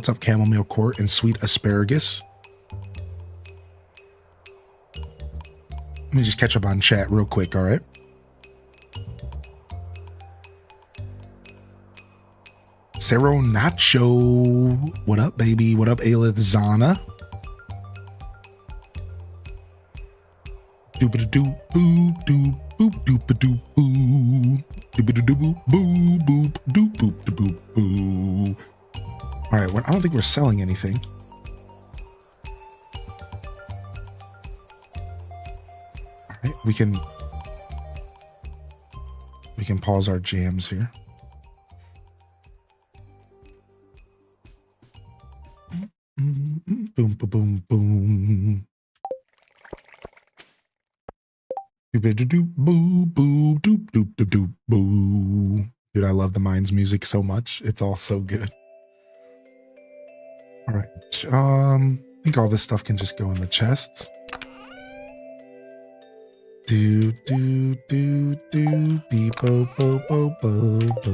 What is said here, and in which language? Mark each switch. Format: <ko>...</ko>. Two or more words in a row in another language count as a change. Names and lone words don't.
<en>What's up, Chamomile Court and Sweet Asparagus? Let me just catch up on chat real quick, all right? Cero Nacho. What up, baby? What up, Aelith Zana? Doop-a-doo, boop, doop, boop, doop-a-doo, boo. Doop-a-doo, boop, boop, boop, doop, boop, doop, boo. All right, I don't think we're selling anything. All right, we can pause our jams here. Boom, boom, boom, boom. Doop-a-doo, boo, boo, doop, doop, doop, doop, boo. Dude, I love the Minds music so much. It's all so good. All right. I think all this stuff can just go in the chest. Do, do, do, do, beep, bo, bo, bo, bo, bo.</en>